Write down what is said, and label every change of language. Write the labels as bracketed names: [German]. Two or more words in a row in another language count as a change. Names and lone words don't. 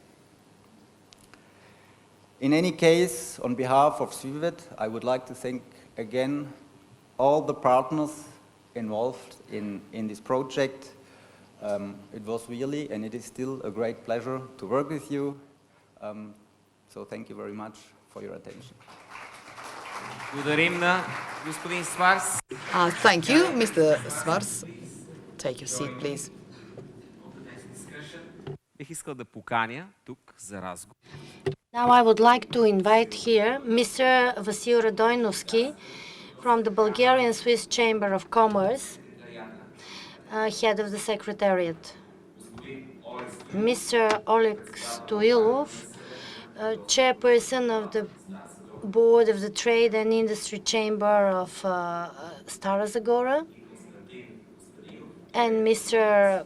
[English] In any case, on behalf of SWIVET, I would like to thank again all the partners involved in this project. It was really, and it is still, a great pleasure to work with you. So thank you very much for your attention. [Bulgarian] Благодарим на господин Сварс. [English] Thank you, Mr. Svars. Take your seat, please. [Bulgarian] Бих искал да поканя тук за разговор. [English] Now I would like to invite here Mr. Vasil Radoinovsky from the Bulgarian Swiss Chamber of Commerce, head of the Secretariat. Mr. Oleg Stoilov, chairperson of the Board of the Trade and Industry Chamber of Stara Zagora, and Mr.